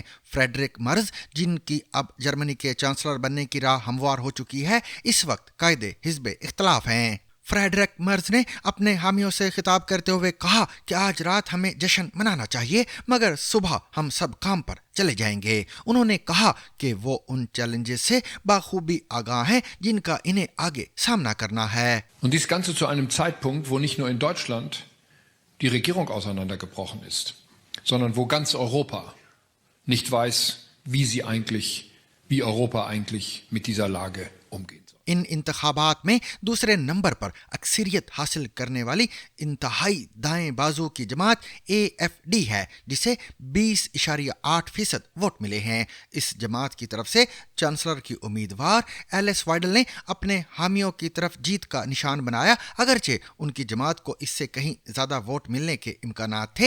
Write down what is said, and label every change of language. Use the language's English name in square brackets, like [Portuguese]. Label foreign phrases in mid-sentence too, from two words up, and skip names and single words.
[Urdu] فریڈرک مرز، جن کی اب جرمنی کے چانسلر بننے کی راہ ہموار ہو چکی ہے، اس وقت قائد حزب اختلاف ہیں. فریڈرک مرز نے اپنے حامیوں سے خطاب کرتے ہوئے کہا کہ آج رات ہمیں جشن منانا چاہیے، مگر صبح ہم سب کام پر چلے جائیں گے. انہوں نے کہا کہ وہ ان چیلنجز سے بخوبی آگاہ ہیں جن کا انہیں آگے سامنا کرنا ہے. [German] Und dies Ganze zu einem Zeitpunkt, wo nicht nur in Deutschland die Regierung auseinandergebrochen ist, sondern wo ganz Europa nicht weiß, wie Europa eigentlich mit dieser Lage umgeht. [Urdu] ان انتخابات میں دوسرے نمبر پر اکثریت حاصل کرنے والی انتہائی دائیں بازو کی جماعت AFD ہے، جسے 20.8% ووٹ ملے ہیں. اس جماعت کی طرف سے چانسلر کی امیدوار ایلس وائڈل نے اپنے حامیوں کی طرف جیت کا نشان بنایا، اگرچہ ان کی جماعت کو اس سے کہیں زیادہ ووٹ ملنے کے امکانات تھے.